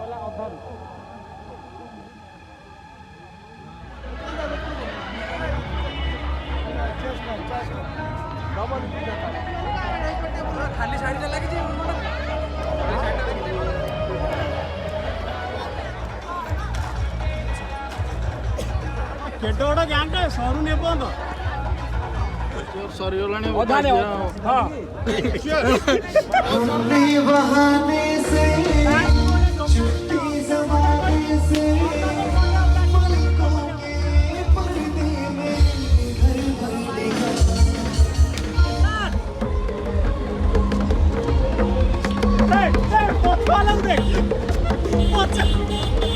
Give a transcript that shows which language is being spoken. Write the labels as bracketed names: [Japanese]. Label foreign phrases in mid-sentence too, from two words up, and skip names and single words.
[Odia] ଖାଲି ଶାଢ଼ୀଟା ଲାଗିଛି କେତେ ବଡ଼ ଗ୍ୟାଙ୍ଗଟା ସରୁନି ଏପର୍ଯ୍ୟନ୍ତ ସରିଗଲାଣି [Hindi] अपने बहाने से छुट्टी ज़माने से पलकों के पर्दे में घर भर लेगा [English] Hey, hey, what's wrong with it? What's